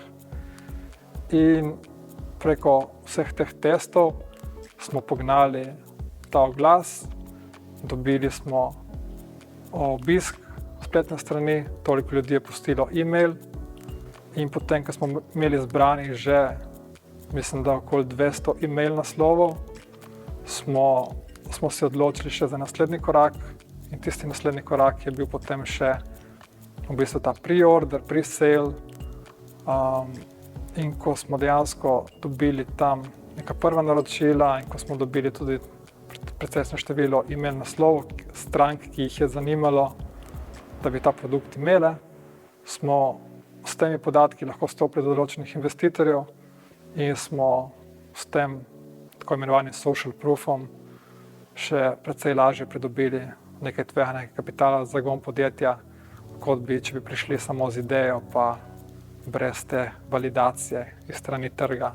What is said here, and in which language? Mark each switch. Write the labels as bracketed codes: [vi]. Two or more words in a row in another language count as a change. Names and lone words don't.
[sl] In preko vseh teh testov smo pognali ta oglas, dobili smo obisk spletne strani, toliko ljudi je pustilo e-mail in potem, ko smo imeli zbranih že, mislim, da okoli 200 e-mail naslovov, smo se odločili še za naslednji korak in tisti naslednji korak je bil potem še v bistvu ta [en] pre-order, pre-sale, [sl] in ko smo dejansko dobili tam neka prva naročila in ko smo dobili tudi precejšnje število e-mail naslovov strank, ki jih je zanimalo, da bi ta produkt imele, smo s temi podatki lahko stopili do določenih investitorjev in smo s tem tako imenovanim [en] social proofom [sl] še precej lažje pridobili nekaj tveganega kapitala za zagon podjetja, kot bi, če bi prišli samo z idejo, pa brez te validacije iz strani trga.